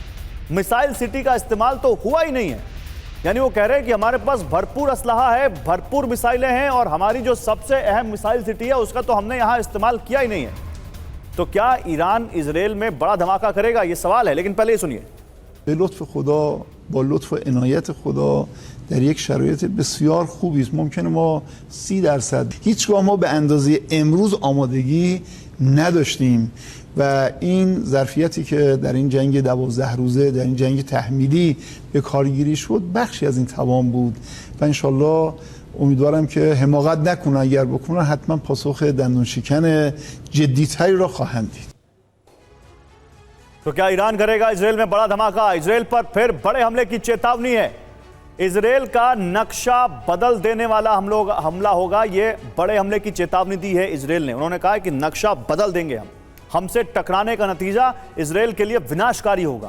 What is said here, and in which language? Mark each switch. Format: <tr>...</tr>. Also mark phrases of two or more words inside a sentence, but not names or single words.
<hi>मिसाइल सिटी का इस्तेमाल तो हुआ ही नहीं है। यानी वो कह रहे हैं कि हमारे पास भरपूर असलहा है, भरपूर मिसाइलें हैं, और हमारी जो सबसे अहम मिसाइल सिटी है उसका तो हमने यहां इस्तेमाल किया ही नहीं है। तो क्या ईरान इजराइल में बड़ा धमाका करेगा, ये सवाल है, लेकिन पहले ये सुनिए।</hi> <fa>لطف خدا با لطف و عنایت خدا در یک شرایط بسیار خوبی است. ممکنه ما 30% هیچگاه ما به اندازه امروز آمادگی نداشتیم و این ظرفیتی که در این جنگ 12 روزه، در این جنگ تحمیلی به کارگیری شد، بخشی از این توان بود و انشالله امیدوارم که حماقت نکنه، اگر بکنه حتما پاسخ دندون شکن جدی‌تری را خواهند دید.</fa> <hi>तो क्या ईरान करेगा इजराइल में बड़ा धमाका? इजराइल पर फिर बड़े हमले की चेतावनी है। इजराइल का नक्शा बदल देने वाला हमला होगा, ये बड़े हमले की चेतावनी दी है इजराइल ने। उन्होंने कहा है कि नक्शा बदल देंगे हमसे टकराने का नतीजा इजराइल के लिए विनाशकारी होगा।</hi>